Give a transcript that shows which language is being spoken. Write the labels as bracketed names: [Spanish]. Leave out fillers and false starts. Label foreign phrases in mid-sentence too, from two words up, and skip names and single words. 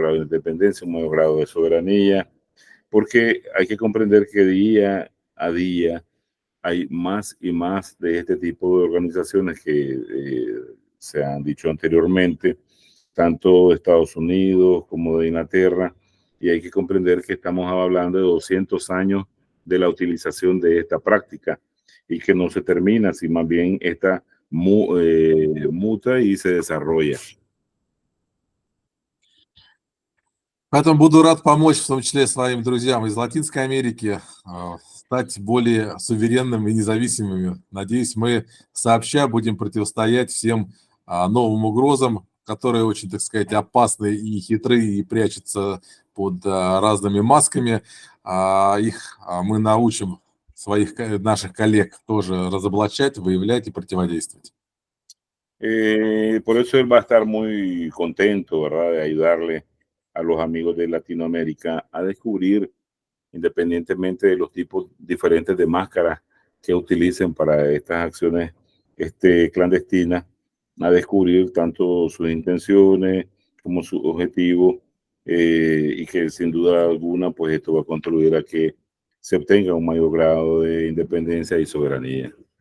[Spanish] grado de independencia, un mayor grado de soberanía, porque hay que comprender que día a día hay más y más de este tipo de organizaciones que se han dicho anteriormente, tanto de Estados Unidos como de Inglaterra, y hay que comprender que estamos hablando de 200 años de la utilización de esta práctica y que no se termina, sino más bien esta muta y se desarrolla. [Russian] Поэтому буду рад помочь, в том числе своим друзьям из Латинской Америки, стать более суверенными и независимыми. Надеюсь, мы сообща будем противостоять всем новым угрозам, которые очень, так сказать, опасны и хитрые, и прячутся под разными масками. Их мы научим наших коллег тоже разоблачать, выявлять и противодействовать. [Spanish] Por eso él va a estar muy contento, ¿verdad? De ayudarle a los amigos de Latinoamérica a descubrir, independientemente de los tipos diferentes de máscaras que utilicen para estas acciones clandestinas, a descubrir tanto sus intenciones como sus objetivos, y que sin duda alguna, pues esto va a contribuir a que se obtenga un mayor grado de independencia y soberanía.